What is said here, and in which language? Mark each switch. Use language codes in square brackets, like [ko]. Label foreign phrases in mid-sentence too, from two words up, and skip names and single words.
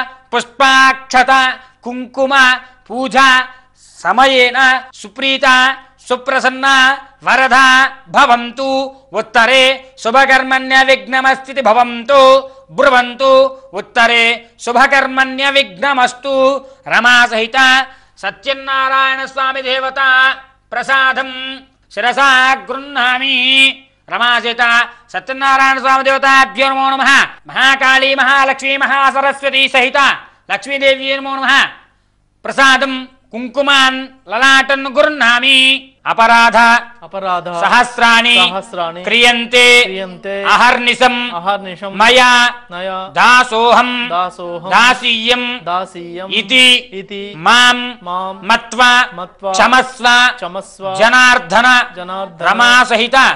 [sa] పుష్పాక్షత కుంకుమ పూజ సమయేన సుప్రీత సుప్రసన్న వరద భవంతు ఉత్తరే శుభకర్మణ్య విఘ్నమస్థితి భవంతు బ్రువంతు ఉత్తరే శుభకర్మణ్య విఘ్నమస్తు రమాసహిత సత్యనారాయణ స్వామి దేవత ప్రసాదం శిరసా గృహ్ణామి. రమాసహిత సత్యనారాయణ స్వామి దేవతాభ్యో నమో నమః. మహాకాళీ మహాలక్ష్మీ మహాసరస్వతి సహిత లక్ష్మీదేవి నమో నమః. ప్రసాదం కుంకుమాన్ లలాటన్ గృహ్ణామి. अपराध सहस्राणि क्रियन्ते अहर्निशम् मया दासोऽहं दासीयम् इति मां मत्वा क्षमस्व जनार्दन रमा सहित